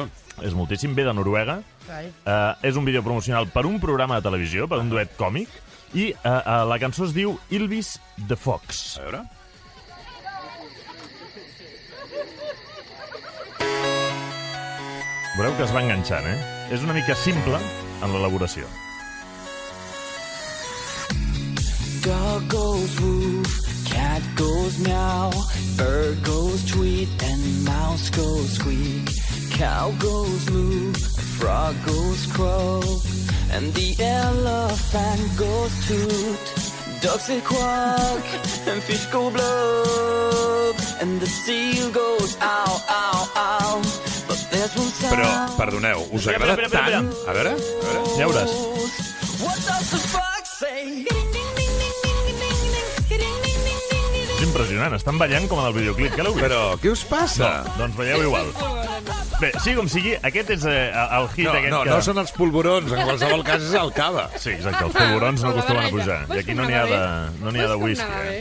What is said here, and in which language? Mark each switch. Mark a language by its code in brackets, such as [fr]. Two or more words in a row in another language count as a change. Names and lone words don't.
[ca] És moltíssim, ve de Noruega. És un vídeo promocional per un programa de televisió, per un duet còmic, i la cançó es diu Ylvis the Fox. A veure... Veureu que es va enganxant, És una mica simple en l'elaboració. [en] Dog goes woof, cat goes meow, bird goes tweet, and mouse goes squeak. Cow goes moo, frog goes croak, and the elephant goes toot. Ducks say quack, and fish go blub, and the seal goes ow, ow, ow. But there's one sound. [ca] Però, perdoneu, us agrada tant? A veure. Ja veuràs. [en] What does the fox say? [ca] És impressionant, estan ballant com en el videoclip. Què l'heu vist? Però, què us passa? Doncs veieu igual. Bé, sigui com sigui, aquest és el hit aquest que... No són els polvorons, en qualsevol cas és el cava. Sí, exacte, els polvorons no acostumen a pujar. I aquí no n'hi ha de whisky.